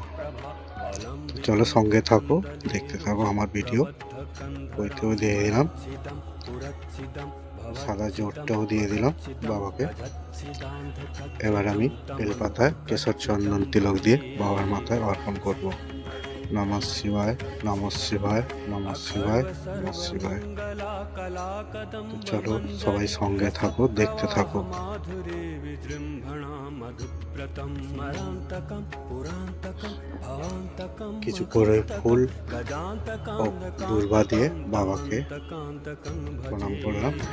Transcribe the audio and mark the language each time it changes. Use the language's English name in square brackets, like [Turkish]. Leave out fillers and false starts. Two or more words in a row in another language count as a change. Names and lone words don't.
[Bangla] চলো সঙ্গে থাকো, দেখতে থাকো আমার ভিডিও। পইতেও দিয়ে দিলাম। সাদা জোটটাও দিয়ে দিলাম বাবাকে। এবার আমি বেলপাতায় কেশর চন্দন তিলক দিয়ে বাবার মাথায় অর্পণ করব। [Sanskrit] নমঃ শিবায়, নমঃ শিবায়, নমঃ শিবায়, নমঃ শিবায়। [Bangla] তো চলো সবাই সঙ্গে থাকো, দেখতে থাকো। কিছু করে ফুল ও দুর্বা দিয়ে বাবাকে প্রণাম করলাম।